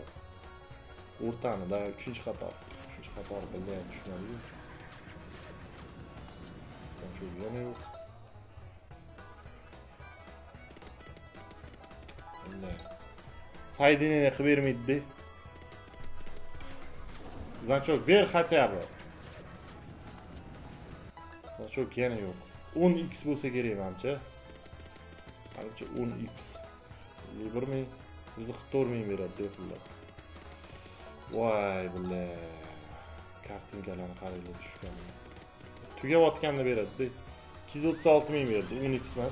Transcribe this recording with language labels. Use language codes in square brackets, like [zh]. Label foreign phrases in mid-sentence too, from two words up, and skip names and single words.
[uz] O'rtanida 3-chi qator. 3-chi qator bilay tushmadi. Значок yana yo'q. Bilay. Saydini qilib bermaydi. Значок ber [ru] хотя бы. [uz] Значок yana yo'q. 10x bo'lsa kerak menimcha. Menimcha 10x. 1 ming, 4 ming beradi xullas. Voy billah. Kartinkalarni qaranglar tushgan. Tugayotganda beradi. 236 ming berdi. 10x emas.